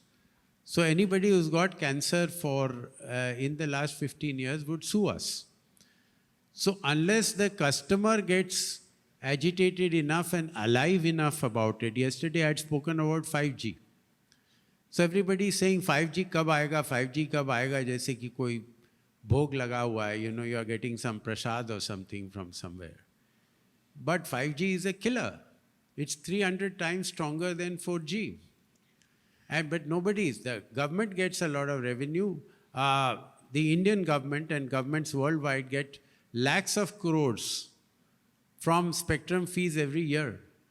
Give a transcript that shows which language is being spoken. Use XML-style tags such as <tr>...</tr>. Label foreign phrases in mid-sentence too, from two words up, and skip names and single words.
<en>So anybody who's got cancer in the last 15 years would sue us. So unless the customer gets agitated enough and alive enough about it, yesterday I had spoken about 5G. So everybody is saying 5G</en> <hi>कब आएगा, जैसे कि कोई भोग लगा हुआ है,</hi> <en>you are getting some prasad or something from somewhere. But 5G is a killer. It's 300 times stronger than 4G. But the government gets a lot of revenue. The Indian government and governments worldwide get lakhs of crores from spectrum fees every year.</en>